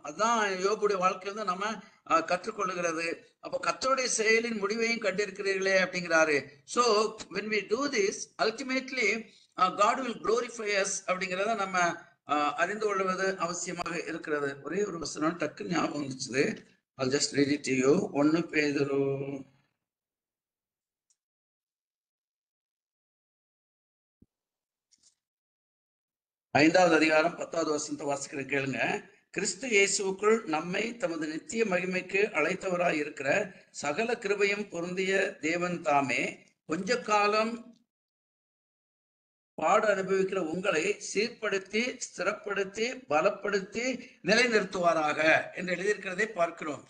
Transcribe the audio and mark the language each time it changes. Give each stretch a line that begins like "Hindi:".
Tamil: அதுதான் யோபுடைய வாழ்க்கையில நம்ம கற்றுக்கொள்ளுகிறது. அப்போ கர்த்தருடைய செயலின் முடிவையும் கண்டிருக்கிறீர்களே அப்படிங்கிறாரு.
English: So when we do this, ultimately God will glorify us
Tamil: அப்படிங்கிறத நம்ம அறிந்து கொள்வது அவசியமாக இருக்கிறது. ஒரே ஒரு வசனம் டக்கு ஞாபகம் வந்துச்சு,
English: I'll just read it to you.
Tamil: 1 பேதுரு 5வது அதிகாரம் 10வது வசனத்தை வாசிக்கிற கேளுங்க. கிறிஸ்து இயேசுவுக்குள் நம்மை தமது நித்திய மகிமைக்கு அழைத்தவராய் இருக்கிற சகல கிருபையும் பொருந்திய தேவன் தாமே கொஞ்ச காலம் பாடு அனுபவிக்கிற உங்களை சீர்படுத்தி ஸ்திரப்படுத்தி பலப்படுத்தி நிலைநிறுத்துவாராக என்று எழுதியிருக்கிறதை பார்க்கிறோம்.